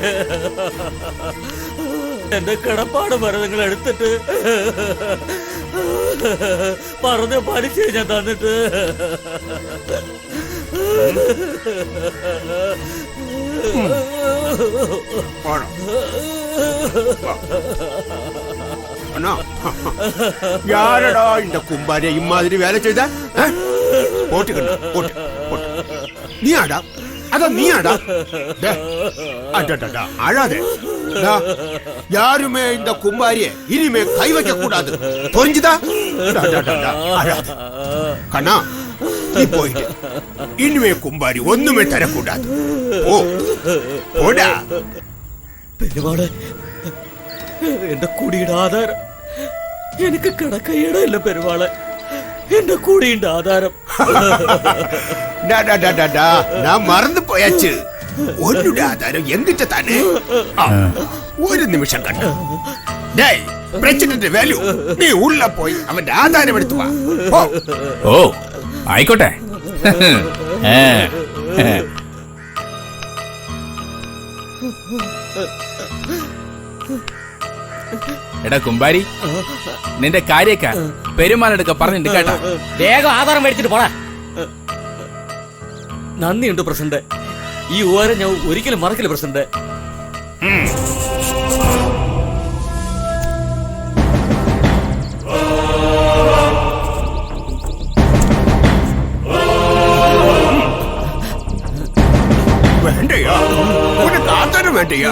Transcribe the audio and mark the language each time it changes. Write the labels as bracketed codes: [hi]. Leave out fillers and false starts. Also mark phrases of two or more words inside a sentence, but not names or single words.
[ml] എന്റെ കിടപ്പാട് മരുന്നുകൾ എടുത്തിട്ട് പറഞ്ഞ പലിശ ഞാൻ തന്നിട്ട് [ta] யாரடா இந்த கும்பாரிய இம்மாதிரி வேலை செய்த? போட்டுக்கணும், போட்டு போட்டு. நீ ஆடா, அதான் நீ ஆடா. அடடா, அழாதே. யாருமே இந்த கும்பாரிய இனிமே கை வைக்க கூடாது, புரிஞ்சுதா? அழாதே கண்ணா, நீ போயிட்டு இனிமே கும்பாரி ஒண்ணுமே தரக்கூடாது. ஓ போடா. [ml] പെരുമാളെ, എന്റെ കുടിയുടെ ആധാരം എനിക്ക് കിടക്കയിടയില്ല പെരുമാളെ. എന്റെ കുടിയുടെ ആധാരം [ta] நான் மறந்து போயாச்சு. உன்னுடைய ஆதாரம் எங்கிட்ட தானே. ஒரு நிமிஷம் கண்ணு. டேய், பிரச்சனை வேல்யூ, நீ உள்ள போய் அவன் ஆதாரம் எடுத்து வா. [ml] ഓ ആയിക്കോട്ടെ. എടാ കുമ്പാരി, നിന്റെ കാര്യക്ക പെരുമാളെടുക്ക പറഞ്ഞിട്ട് കേട്ടാ. വേഗം ആധാരം മേടിച്ചിട്ട് പോടാ. നന്ദിയുണ്ട് പ്രസിഡന്റ്. ഈ ഉപകാരം ഞാൻ ഒരിക്കലും മറക്കില്ല പ്രസിഡന്റ്. [ta] வேண்டையா, உனக்கு ஆதாரம் வேண்டையா?